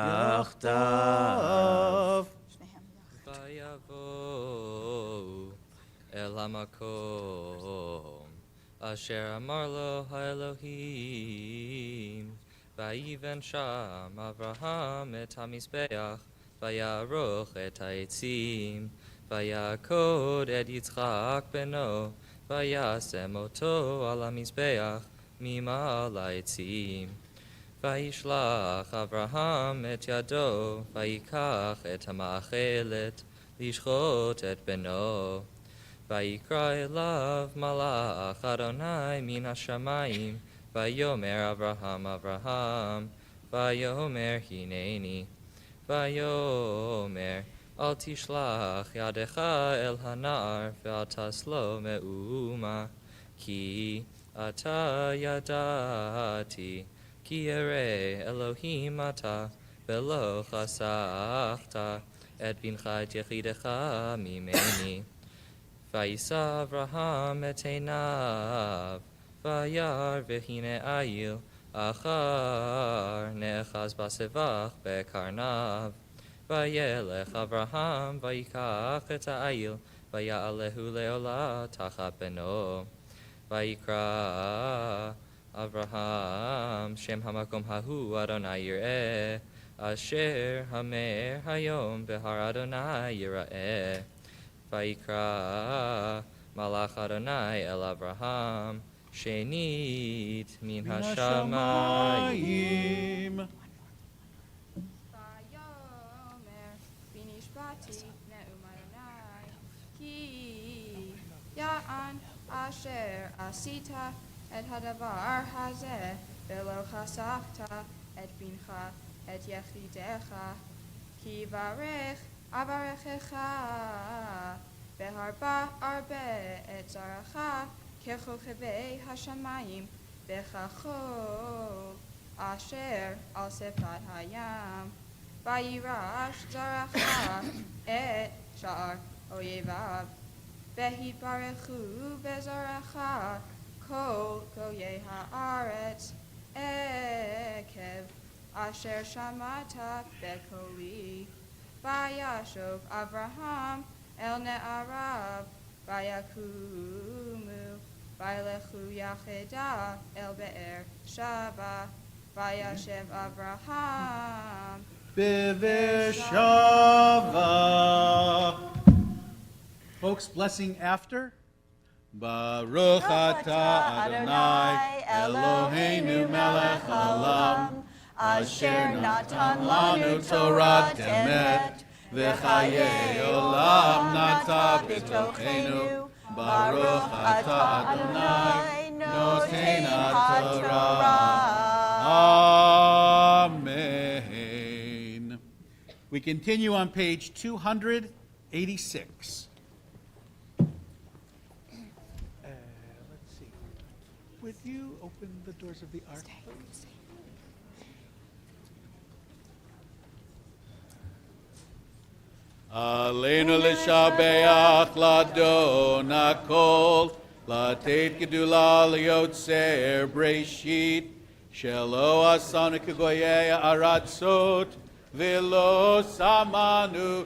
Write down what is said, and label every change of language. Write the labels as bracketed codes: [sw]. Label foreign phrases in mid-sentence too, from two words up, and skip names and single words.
[he] יחדו ויבאו אל המקום אשר אמר לו האלהים ויבן שם אברהם את המזבח ויערך את העצים ויעקד את יצחק בנו וישם אתו על המזבח ממעל לעצים וישלח אברהם את ידו ויקח את המאכלת לשחט את בנו ויקרא אליו מלאך יהוה מן השמים ויאמר אברהם אברהם ויאמר הנני ויאמר אל תשלח ידך אל הנער ואל תעש לו מאומה כי עתה ידעתי כי ירא אלהים אתה ולא חשכת את בנך את יחידך ממני וישא אברהם את עיניו וירא והנה איל אחר נאחז בסבך בקרניו וילך אברהם ויקח את האיל ויעלהו לעלה תחת בנו ויקרא אברהם שם המקום ההוא יהוה יראה אשר יאמר היום בהר יהוה יראה ויקרא מלאך יהוה אל אברהם שנית מן השמים ויאמר בי נשבעתי נאם יהוה כי יען אשר עשית את הדבר הזה ולא חשכת את בנך את יחידך כי ברך אברכך והרבה ארבה את זרעך ככוכבי השמים וכחול אשר על שפת הים וירש זרעך את שער איביו והתברכו בזרעך כל גויי הארץ עקב אשר שמעת בקלי וישב אברהם אל נעריו ויקמו וילכו יחדו אל באר שבע וישב אברהם באר שבע. [en] Folks, blessing after. [he] ברוך אתה יהוה אלהינו מלך העולם אשר נתן לנו תורת אמת וחיי עולם נטע בתוכנו. ברוך אתה יהוה נותן התורה. [en] Amen. We continue on page 286. Let's see. Would you open the doors of the ark? [he] עלינו לשבח לאדון הכל לתת גדלה ליוצר בראשית, שלא עשנו כגויי הארצות ולא שמנו